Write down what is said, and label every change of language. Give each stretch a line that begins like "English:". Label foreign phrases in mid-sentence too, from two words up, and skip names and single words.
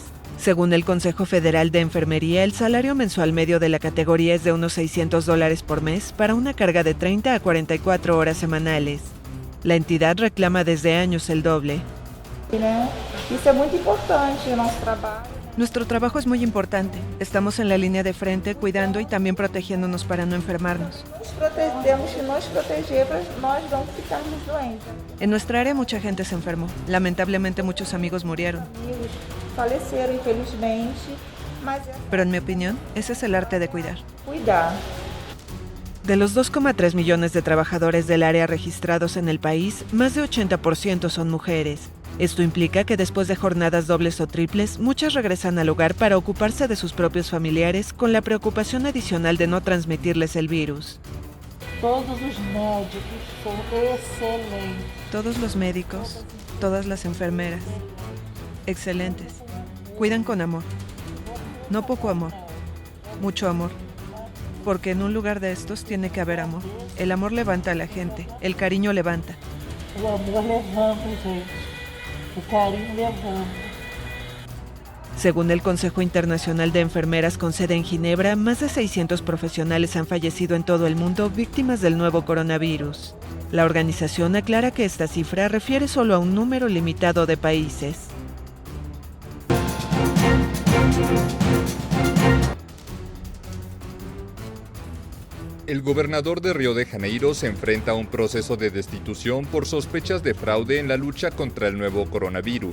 Spanish: Según el Consejo Federal de Enfermería, el salario mensual medio de la categoría es de unos $600 por mes para una carga de 30 a 44 horas semanales. La entidad reclama desde años el doble. Nuestro trabajo es muy importante. Estamos en la línea de frente cuidando y también protegiéndonos para no enfermarnos.
Portuguese: Temos que nos proteger para nós não ficarmos doentes.
Spanish: En nuestra área mucha gente se enfermó. Lamentablemente muchos amigos murieron.
Portuguese: Amigos faleceram, infelizmente, mas
Spanish: Pero en mi opinión, ese es el arte de cuidar. cuidar. De los 2,3 millones de trabajadores del área registrados en el país, más de 80% son mujeres. Esto implica que después de jornadas dobles o triples, muchas regresan al hogar para ocuparse de sus propios familiares con la preocupación adicional de no transmitirles el virus.
Portuguese: Todos os médicos são excelentes.
Spanish: Todos los médicos, todas las enfermeras, excelentes. Cuidan con amor. No poco amor, mucho amor. Porque en un lugar de estos tiene que haber amor. El amor levanta a la gente, el cariño levanta.
Portuguese: O amor levanta, gente. O carinho levanta.
Spanish: Según el Consejo Internacional de Enfermeras con sede en Ginebra, más de 600 profesionales han fallecido en todo el mundo víctimas del nuevo coronavirus. La organización aclara que esta cifra refiere solo a un número limitado de países. El gobernador de Río de Janeiro se enfrenta a un proceso de destitución por sospechas de fraude en la lucha contra el nuevo coronavirus.